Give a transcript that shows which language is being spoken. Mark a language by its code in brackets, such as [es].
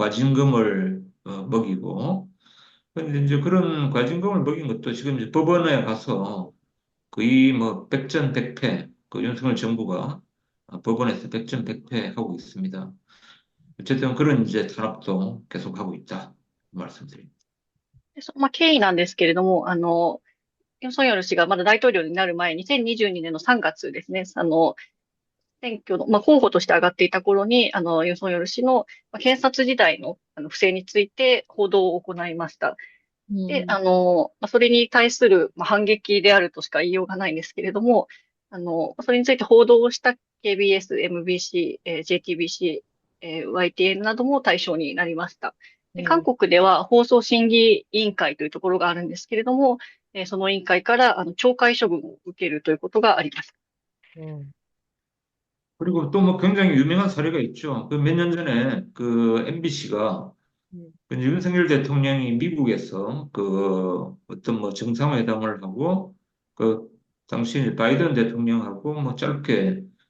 [ko] 과징금을 먹이고. 그런데 이제 그런 과징금을 먹인 것도 지금 이제 법원에 가서 거의 뭐 백전백패, 그 윤석열 정부가 법원에서 백전백패하고 있습니다. 어쨌든 그런 이제 탄압도 계속하고 있다 말씀드립니다. [ja] で経緯なんですけれども、ユン・ソンヨル氏がまだ大統領になる前、2022年の3月ですね、選挙の、候補として上がっていた頃に、ユン・ソンヨル氏の、検察時代の、不正について報道を行いました。で、それに対する、反撃であるとしか言いようがないんですけれども、それについて報道をした KBS、MBC、JTBC、YTN なども対象になりました。で、韓国では放送審議委員会というところがあるんですけれども、その委員会から懲戒処分を受けるということがありました。 [ko] 그리고 또 뭐 굉장히 유명한 사례가 있죠. 그 몇 년 전에 그 MBC가 윤석열 대통령이 미국에서 그 어떤 뭐 정상회담을 하고 그 당시 이제 바이든 대통령하고 뭐 짧게